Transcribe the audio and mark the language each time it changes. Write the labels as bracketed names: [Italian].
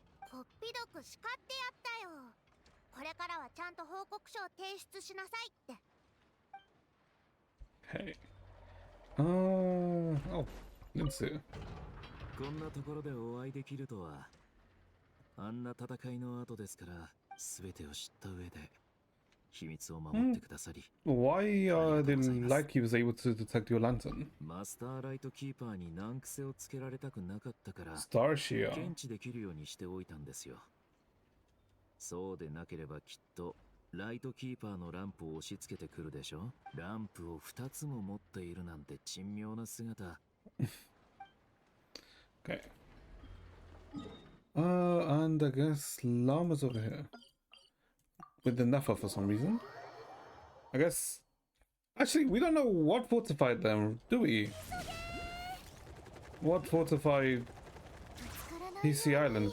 [Japanese] こっぴどく叱ってやったよ。これからはちゃんと報告書を提出しなさいって。 [English] Hey. Oh, let's see. [Japanese] こんなところでお会いできるとは。あんな戦いの後ですから全てを知った上で秘密を守ってくださり。 [English] Why didn't like he was able to detect your lantern? [Japanese] マスターライトキーパーに難癖をつけられたくなかったから [English] Starshia. [Japanese] 検知できるようにしておいたんですよ。そうでなければきっとライトキーパーのランプを押し付けてくるでしょ。ランプを2つも持っているなんて珍妙な姿。 [English] Okay. And I guess Llama's over here. With the Nefa for some reason. I guess. Actually, we don't know what fortified them, do we? What fortified PC Island?